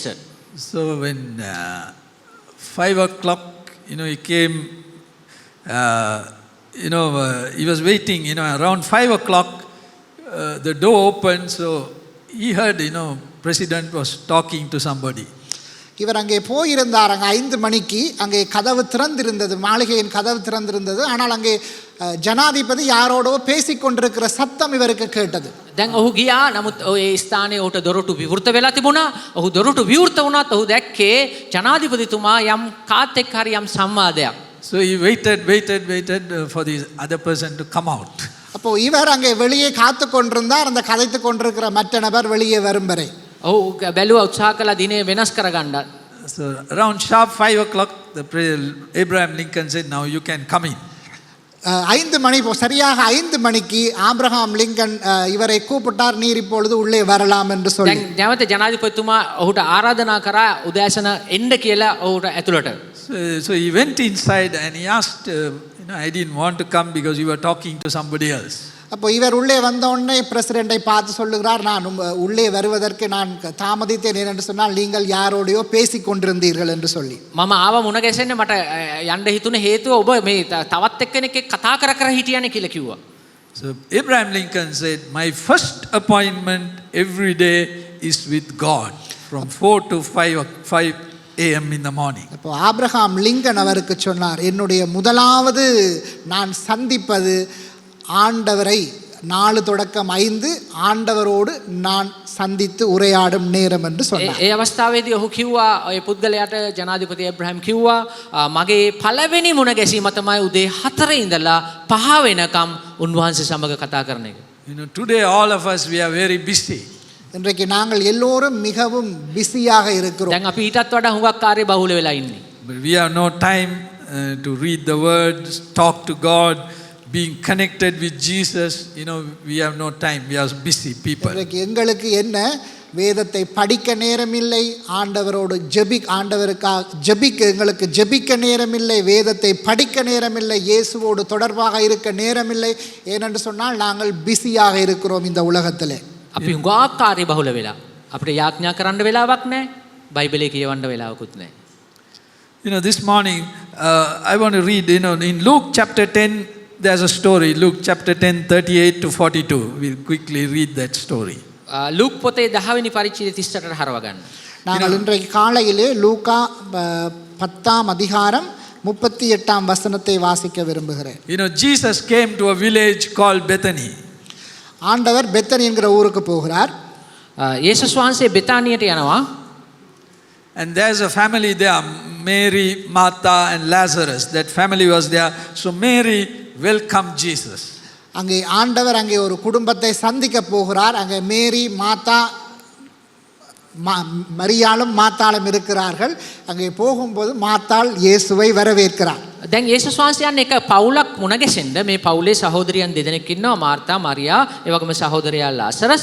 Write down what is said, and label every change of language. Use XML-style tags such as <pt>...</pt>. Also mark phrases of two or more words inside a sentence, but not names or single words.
<en>So when 5 o'clock, he came, he was waiting, around 5 o'clock, the door opened, so he heard, president was talking to somebody.</en> <ta>இவர் அங்கே போயிருந்தார். அங்கே 5 மணிக்கு அங்கே கதவு திறந்திருந்தது, மாளிகையின் கதவு திறந்திருந்தது. ஆனால் அங்கே ஜனாதிபதி யாரோடோ பேசிக்கொண்டிருக்கிற சத்தம் இவருக்கு கேட்டது.</ta> <si>දැන් ඔහු ගියා නමුත් ඒ ස්ථානයේ ඔහුට දොරටු විවෘත වෙලා තිබුණා. ඔහු දොරටු විවෘත වුණත් ඔහු දැක්කේ ජනාධිපතිතුමා යම් කාත් එක්ක හරි යම් සංවාදයක්.</si> <en>So he waited for the other person to come out.</en> <ta>அப்போ இவர் அங்கே வெளியே காத்து கொண்டிருந்தார், அந்த கதைத்து கொண்டிருக்கிற மற்ற நபர் வெளியே வரும் வரை.</ta> <si>ඔහු බැලුවා උත්සාහ කළා දිනේ වෙනස් කරගන්න.</si> <en>So around sharp 5 o'clock, Abraham Lincoln said, now you can come in.</en> <ta>5 மணி சரியாக 5 மணிக்கு ஆபிரகாம் லிங்கன் இவரை கூப்பிட்டார், நீர் இப்பொழுது உள்ளே வரலாம் என்று சொல்லி.</ta> <si>දැන් නැවත ජනාධිපතිතුමා ඔහුට ආරාධනා කරා උදෑසන එන්න කියලා ඔහුට ඇතුළට.</si> <en>So he went inside and he asked, I didn't want to come because you were talking to somebody else.</en> <ta>அப்போ இவர் உள்ளே வந்த உடனே பிரசிடென்ட்டை பார்த்து சொல்லுகிறார், நான் உள்ளே வருவதற்கு நான் தாமதித்தேன் என்று சொன்னால் நீங்கள் யாரோடையோ பேசி கொண்டிருந்தீர்கள் என்று சொல்லி.</ta> <si>මම ආව මුණ ගැසෙන්න මට යන්න හිතුනේ හේතුව ඔබ මේ තවත් එක්කෙනෙක් කතා කර කර හිටියානේ කියලා කිව්වා.</si> <en>So Abraham Lincoln said, my first appointment every day is with God from 4 to 5 a.m. in the morning.</en> <ta>அப்போ ஆபிரகாம் லிங்கன் அவருக்கு சொன்னார், என்னுடைய முதலாவது நான் சந்திப்பது ஆண்டவரை 4 தொடக்கம் 5 ஆண்டவரோடு நான் சந்தித்து உரையாடும் நேரம் என்று சொன்னார்.</ta> <si>ඒ අවස්ථාවේදී ඔහු කිව්වා ඔය පුද්ගලයාට ජනාධිපති ඒබ්‍රහම් කිව්වා මගේ පළවෙනි මුණ ගැසීම තමයි උදේ 4 ඉඳලා 5 වෙනකම් උන්වහන්සේ සමග කතා කරන එක.</si> <en>Today all of us, we are very busy.</en> <ta>இன்றைக்கு நாங்கள் எல்லோரும் மிகவும் பிஸியாக இருக்கிறோம்.</ta> <si>දැන් අපි ඊටත් වඩා හුඟක් කාර්ය බහුල වෙලා ඉන්නේ.</si> <en>But we have no time to read the word, talk to God, being connected with Jesus. We have no time. We are busy people.</en> <ta>இன்றைக்கு எங்களுக்கு என்ன, வேதத்தை படிக்க நேரமில்லை, ஆண்டவரோடு எங்களுக்கு ஜெபிக்க நேரமில்லை, வேதத்தை படிக்க நேரமில்லை, இயேசுவோடு தொடர்பாக இருக்க நேரமில்லை. ஏனென்று சொன்னால் நாங்கள் பிஸியாக இருக்கிறோம் இந்த உலகத்திலே.</ta> <si>අපි හුඟක් කාර්ය බහුල වෙලා අපිට යාඥා කරන්න වෙලාවක් නැහැ, බයිබලේ කියවන්න වෙලාවකුත් නැහැ.</si> <en>This morning I want to read, in Luke chapter 10, there's a story, Luke chapter 10, 38 to 42. We'll quickly read that story.</en> <si>ලූක් පොතේ 10 වෙනි පරිච්ඡේදය 38ට හරව ගන්න.</si> <ta>நாங்கள் இன்றைக்கு காலையிலே லூக்கா 10ஆம் அதிகாரம் 38ஆம் வசனத்தை வாசிக்க விரும்புகிறேன்.</ta> <en>Jesus came to a village called Bethany.</en> <ta>ஆண்டவர் பெத்தனி என்கிற ஊருக்கு போகிறார்.</ta> <si>යේසුස් වහන්සේ බෙතානියට යනවා.</si> <en>And there's a family there, Mary, Martha and Lazarus. That family was there. So Mary welcomed Jesus.</en> <ta>அங்கே ஆண்டவர் அங்கே ஒரு குடும்பத்தை சந்திக்க போகிறார். அங்கே மேரி, மாத்தா, மரியாளும் மாத்தாளும் இருக்கிறார்கள். அங்கே போகும்போது மாத்தாள் இயேசுவை வரவேற்கிறார்.</ta> <si>දැන් යේසුස් වහන්සේ යන්නේ එක පවුලක් මුණ ගැසෙන්න. මේ පවුලේ සහෝදරියන් දෙදෙනෙක් ඉන්නවා, මාර්තා, මරියා, ඒ වගේම සහෝදරයා ලාසරස්.</si>